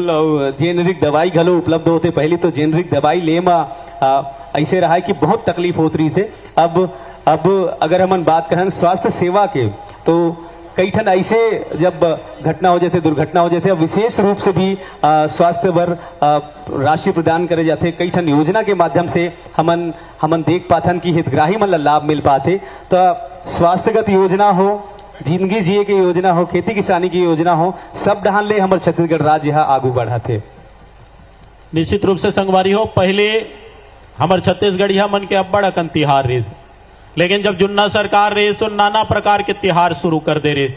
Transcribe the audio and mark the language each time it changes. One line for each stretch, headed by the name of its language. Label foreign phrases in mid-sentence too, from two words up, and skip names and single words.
Chhattisgarhi: जेनरिक दवाई घलो उपलब्ध होते, पहले तो जेनरिक दवाई ले ऐसे रहा है कि बहुत तकलीफ होती रही से। अब अगर हम बात करें स्वास्थ्य सेवा के तो कई ठन ऐसे जब घटना हो जाते, दुर्घटना हो जाते, विशेष रूप से भी स्वास्थ्य पर राशि प्रदान करे जाते। कई ठन योजना के माध्यम से हमन देख पाथन कि हितग्राही मन ला लाभ मिल पाते। तो स्वास्थ्यगत योजना हो, जिंदगी जिए की योजना हो, खेती किसानी की योजना हो, सब ढहान ले हमारे छत्तीसगढ़ राज्य आगू बढ़ा थे। निश्चित रूप से संगवारी हो पहले हमारे छत्तीसगढ़िया मन के अब बड़ा कन तिहार रही, लेकिन जब जुन्ना सरकार रही तो नाना प्रकार के तिहार शुरू कर दे रहे।